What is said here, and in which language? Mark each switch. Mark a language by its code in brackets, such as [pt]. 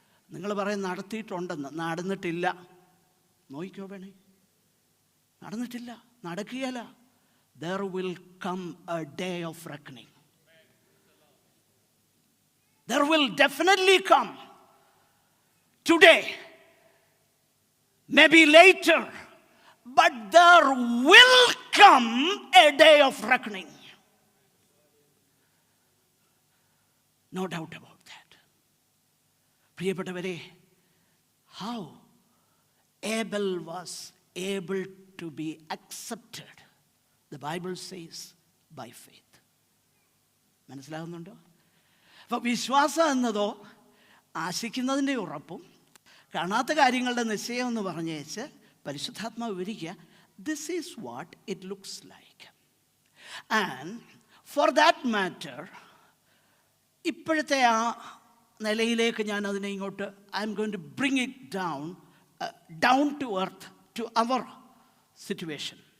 [ml] നിങ്ങൾ പറയും നടത്തിയിട്ടുണ്ടെന്ന്, നടന്നിട്ടില്ല. നോക്കിക്കോ വേണേ, നടന്നിട്ടില്ല, നടക്കുകയില്ല. [en] There will come a day of reckoning. There will definitely come. Today, maybe later, but there will come a day of reckoning. No doubt about that. പ്രിയപ്പെട്ടവരെ, how Abel was able to be accepted, the Bible says, by faith. [ml] മനസ്സിലാകുന്നുണ്ടോ? അപ്പോൾ വിശ്വാസം എന്നതോ ആശിക്കുന്നതിൻ്റെ ഉറപ്പും കാണാത്ത കാര്യങ്ങളുടെ നിശ്ചയം എന്ന് പറഞ്ഞേച്ച് പരിശുദ്ധാത്മാവ് വിവരിക്കുക, [en] This is what it looks like. And for that matter, [ml] ഇപ്പോഴത്തെ ആ നിലയിലേക്ക് ഞാൻ അതിനെ ഇങ്ങോട്ട് [en] I am going to bring it down to earth, to our situation.